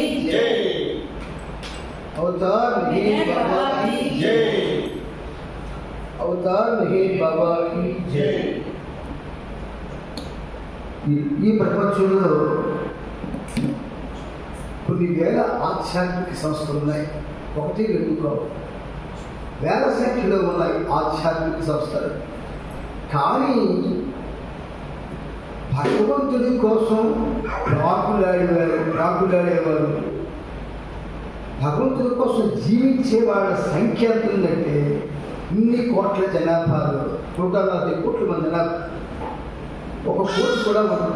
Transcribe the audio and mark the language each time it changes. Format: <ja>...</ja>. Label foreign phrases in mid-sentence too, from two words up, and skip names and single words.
<hi>जय अवतार नहीं बाबा की जय अवतार नहीं बाबा की जय</hi> <te>ఈ ప్రపంచంలో కొన్ని వేల ఆధ్యాత్మిక సంస్థలు ఉన్నాయి. ఒకటి రెండు కావు, వేల సంఖ్యలో ఉన్నాయి ఆధ్యాత్మిక సంస్థలు. కానీ భగవంతుడి కోసం ప్రాకులాడేవారు, భగవంతుడి కోసం జీవించే వాళ్ళ సంఖ్య ఎంత ఉందంటే ఇన్ని కోట్ల జనాభాలో 140 కోట్ల మంది జనాభా, 1 కోటి కూడా ఉండదు.</te>